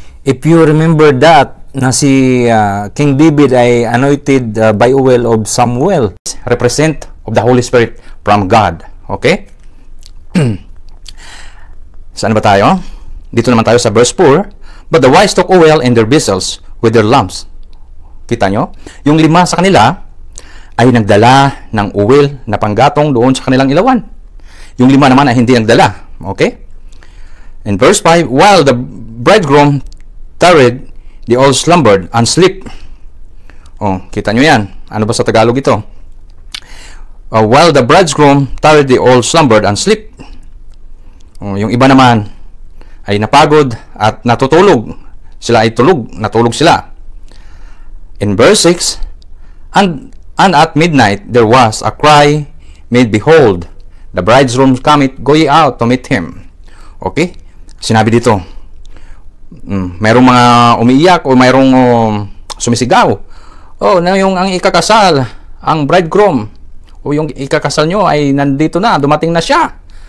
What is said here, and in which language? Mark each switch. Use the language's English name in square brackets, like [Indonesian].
[English] if you remember that, [Filipino] na si King David ay [English] anointed by oil of Samuel, represent of the Holy Spirit from God. Okay? [Filipino] Saan ba tayo? Dito naman tayo sa verse 4. [English] But the wise took oil in their vessels with their lamps. [Filipino] Kita nyo? Yung 5 sa kanila ay nagdala ng oil na panggatong doon sa kanilang ilawan. Yung 5 naman ay hindi nagdala. [English] Okay? In verse 5, while the bridegroom tarried, they all slumbered and sleep. [Filipino] Oh, kita nyo yan. Ano ba sa Tagalog ito? [English] While the bridegroom tarried, they all slumbered and sleep. [Filipino] Oh, yung iba naman ay napagod at natutulog. Sila ay natulog sila. [English] In verse 6, and at midnight there was a cry made, behold, the bridegroom cometh, go ye out to meet him. Okay? [Filipino] Sinabi dito, mayroong mga umiiyak o mayroong sumisigaw. Oh, na yung ang ikakasal, ang bridegroom, o yung ikakasal nyo ay nandito na, dumating na siya.